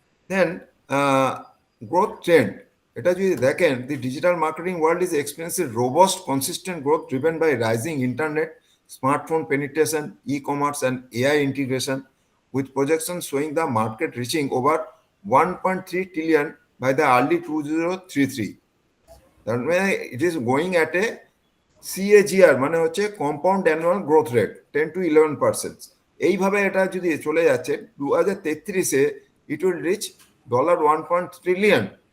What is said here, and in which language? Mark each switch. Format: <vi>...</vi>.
<en>then growth trend,</en> <bn>এটা যদি দেখেন,</bn> <en>The digital marketing world is experiencing robust consistent growth driven by rising internet, smartphone penetration, e-commerce and AI integration, with projections showing the market reaching over 1.3 trillion by the early 2033. That means it is going at a CAGR,</en> <bn>মানে হচ্ছে</bn> <en>Compound annual growth rate 10 to 11%।</en> <bn>এইভাবে এটা যদি চলে যাচ্ছে 2033-এ</bn> <en>it will reach $1 trillion.</en>